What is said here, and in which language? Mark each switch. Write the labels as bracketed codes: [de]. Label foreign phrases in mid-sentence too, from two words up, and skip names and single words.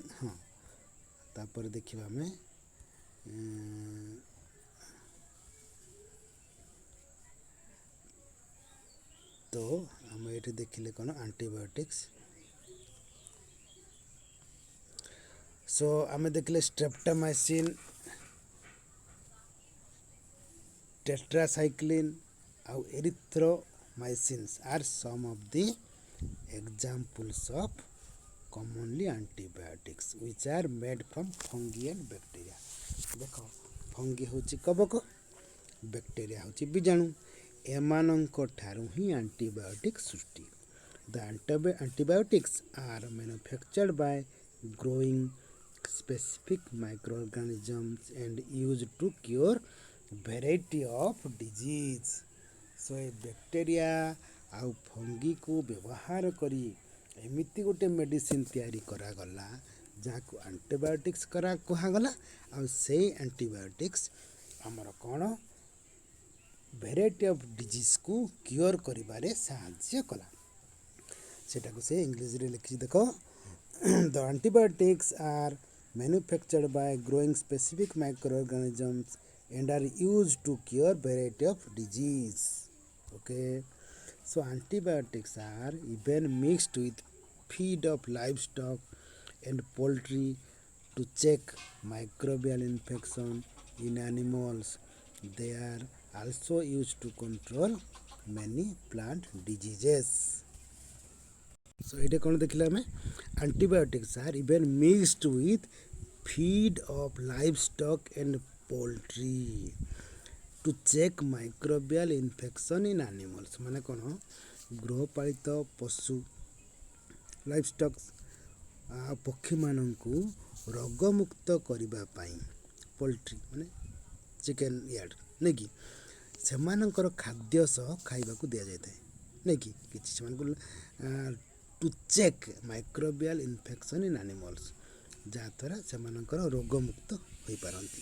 [or] ହଁ, ତାପରେ ଦେଖିବା ଆମେ ତ ଆମେ ଏଠି ଦେଖିଲେ କ'ଣ ଆଣ୍ଟିବାୟୋଟିକ୍ସ। ସୋ ଆମେ ଦେଖିଲେ [en] ଷ୍ଟ୍ରେପ୍ଟୋମାଇସିନ୍, tetracycline ଆଉ erythromycins are some of the examples of commonly antibiotics which are made from fungi and bacteria. [or] ଦେଖ, ଫଙ୍ଗି ହେଉଛି କବକ, ବ୍ୟାକ୍ଟେରିଆ ହେଉଛି ବୀଜାଣୁ, ଏମାନଙ୍କ ଠାରୁ ହିଁ ଆଣ୍ଟିବାୟୋଟିକ୍ସ ସୃଷ୍ଟି। [en] The antibiotics are manufactured by growing specific microorganisms and used to cure variety of disease. [or] So ଏ ବ୍ୟାକ୍ଟେରିଆ ଆଉ ଫଙ୍ଗିକୁ ବ୍ୟବହାର କରି ଏମିତି ଗୋଟେ ମେଡ଼ିସିନ୍ ତିଆରି କରାଗଲା ଯାହାକୁ ଆଣ୍ଟିବାୟୋଟିକ୍ସ କୁହାଗଲା। ଆଉ ସେଇ ଆଣ୍ଟିବାୟୋଟିକ୍ସ ଆମର କ'ଣ [en] variety of disease cure [or] କରିବାରେ ସାହାଯ୍ୟ କଲା। ସେଟାକୁ ସେ ଇଂଲିଶରେ ଲେଖିଛି ଦେଖ। [en] The antibiotics are manufactured by growing specific microorganisms and are used to cure variety of disease. Okay, so antibiotics are even mixed with feed of livestock and poultry to check microbial infection in animals. They are also used to control many plant diseases. [or] So ଏଇଟା କ'ଣ ଦେଖିଲେ ଆମେ? [en] Antibiotics are even mixed with feed of livestock and poultry to check microbial infection in animals. [or] ମାନେ କ'ଣ? ଗୃହପାଳିତ ପଶୁ ଲାଇଭଷ୍ଟକ୍ ପକ୍ଷୀମାନଙ୍କୁ ରୋଗମୁକ୍ତ କରିବା ପାଇଁ, ପୋଲଟ୍ରି ମାନେ [en] chicken yard [or] ନାଇଁକି, ସେମାନଙ୍କର ଖାଦ୍ୟ ସହ ଖାଇବାକୁ ଦିଆଯାଇଥାଏ ନାଇଁକି କିଛି ସେମାନଙ୍କୁ [en] to check microbial infection in animals, [or] ଯାହାଦ୍ୱାରା ସେମାନଙ୍କର ରୋଗମୁକ୍ତ ହୋଇପାରନ୍ତି।